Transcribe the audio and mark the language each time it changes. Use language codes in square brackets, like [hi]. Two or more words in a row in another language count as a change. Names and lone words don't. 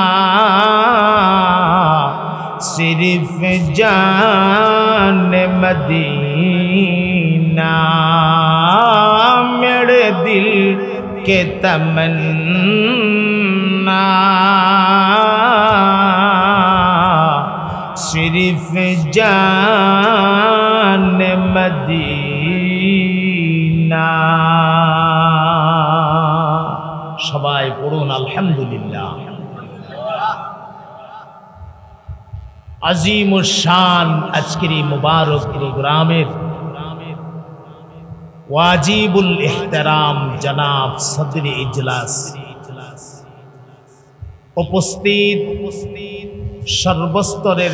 [ur] صرف جان مدینہ میرے دل کے تمنا صرف جان مدینہ [bn] সবাই পড়ুন আলহামদুলিল্লাহ। আজিমুশ শান আজকের এই মুবারক প্রোগ্রামের ওয়াজিবুল ইহতিরাম জনাব সদর ইজলাস উপস্থিত সর্বস্তরের